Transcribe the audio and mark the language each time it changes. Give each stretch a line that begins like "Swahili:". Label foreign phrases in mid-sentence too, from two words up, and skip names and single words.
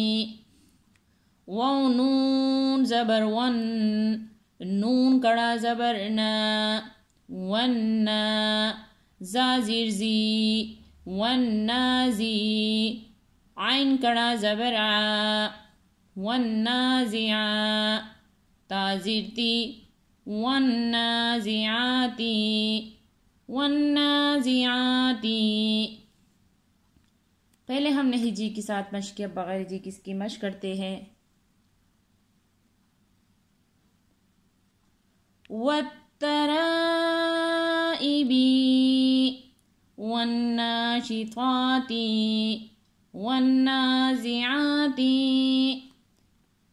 Urdu: واو نون زبر ون، نون کڑا زبر نا، ونا، زا زیر زی، والنازی، عین کڑا زبر ع، والنازعا، تا زیر تی، والنازعاتی، والنازعاتی۔ پہلے ہم نے ہجی کے ساتھ مشق کیا، بغیر ہجی کس کی مشق کرتے ہیں۔
Arabic: والترائبی، والناشطاتی، والنازعاتی۔